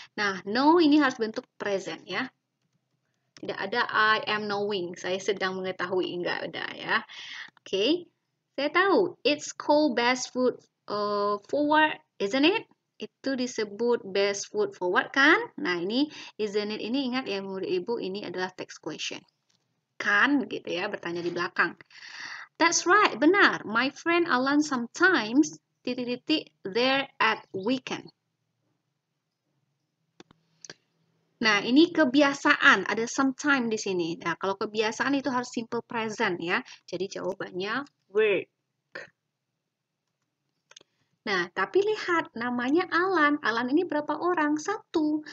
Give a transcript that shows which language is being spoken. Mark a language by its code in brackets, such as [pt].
[id] Nah, know ini harus bentuk present ya. Tidak ada I am knowing, saya sedang mengetahui, enggak ada ya. Oke, saya tahu. [en] It's called best foot forward, isn't it? [id] Itu disebut best foot forward kan? Nah, ini isn't it ini ingat ya murid ibu, ini adalah text question. Kan gitu ya, bertanya di belakang. That's right, benar. [en] My friend Alan sometimes there at weekend. [id] Nah, ini kebiasaan, ada sometime di sini. Nah, kalau kebiasaan itu harus simple present ya. Jadi jawabannya work. Nah, tapi lihat namanya Alan. Alan ini berapa orang? Satu.